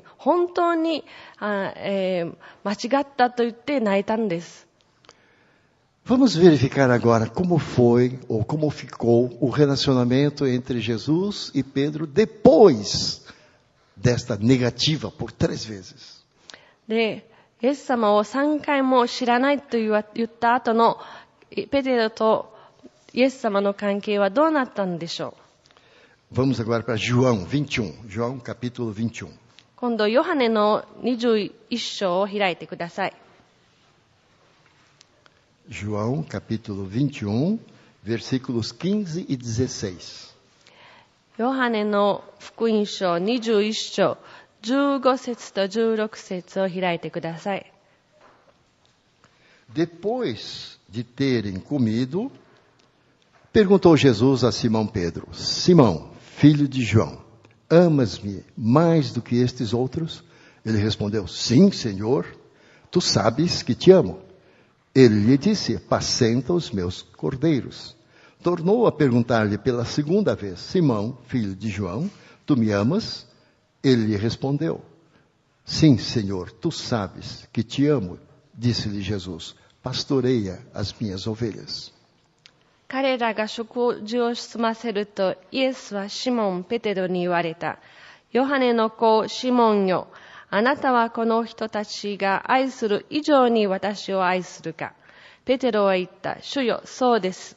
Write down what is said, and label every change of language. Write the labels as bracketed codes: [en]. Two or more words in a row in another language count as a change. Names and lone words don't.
[ja] 本当に間違ったと言って泣いたんです。 [pt] Vamos verificar agora como foi ou como ficou o relacionamento entre Jesus e Pedro depois desta negativa por 3 vezes. [ja] で、イエス様を3回も知らないと言った後のペテロとイエス様の関係はどうなったんでしょう。 [pt] Vamos agora para João 21, João capítulo 21. [ja] 今度ヨハネの21章を開いてください。 [pt] João capítulo 21, versículos 15 e 16. [ja] ヨハネの福音書21章15節と16節を開いてください。 [pt] Depois de terem comido, perguntou Jesus a Simão Pedro: Simão, filho de João, amas-me mais do que estes outros? Ele respondeu: Sim, Senhor, tu sabes que te amo. Ele lhe disse: Apacenta os meus cordeiros. Tornou a perguntar-lhe pela segunda vez: Simão, filho de João, tu me amas? Ele lhe respondeu: Sim, Senhor, tu sabes que te amo. Disse-lhe Jesus: Pastoreia as minhas ovelhas. [ja] 彼らが食事を済ませると、イエスはシモン・ペテロに言われた。ヨハネの子シモンよ、あなたはこの人たちが愛する以上に私を愛するか。ペテロは言った。主よ、そうです。